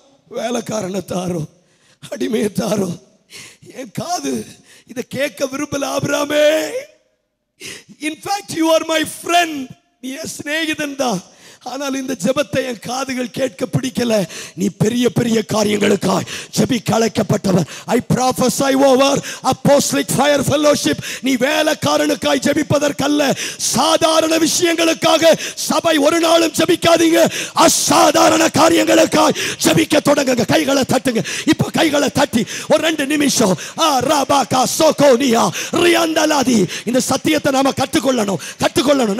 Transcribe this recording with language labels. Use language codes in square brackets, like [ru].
[ta] வேலைக்காரனை தாரோ, அடிமையை தாரோ. என் காது இதை கேட்க விரும்பல. ஆபிரகாமே, [en] in fact you are my friend, [ta] நீ என் சிநேகிதன் தான். ஆனால் இந்த ஜெபத்தை என் காதுகள் கேட்க பிடிக்கல. நீ பெரிய பெரிய காரியங்களுக்காய் ஜெபிக்க அழைக்கப்பட்டவர். [en] I prophesy over apostolic fire fellowship. [ta] நீ வேலைக்காரனுக்காய் ஜெபிப்பதற்கல்ல, சாதாரண விஷயங்களுக்காக சபை ஒரு நாளும் ஜெபிக்காதீங்க. அசாதாரண காரியங்களுக்காய் ஜெபிக்க தொடங்குங்க. கைகளை தட்டுங்க. இப்ப கைகளை தட்டி ஒரு 2 நிமிஷம் ராபாகா சோகோனியா ரியாந்தலாதி இந்த சத்தியத்தை நாம கற்றுக்கொள்ளணும், கற்றுக்கொள்ளணும்.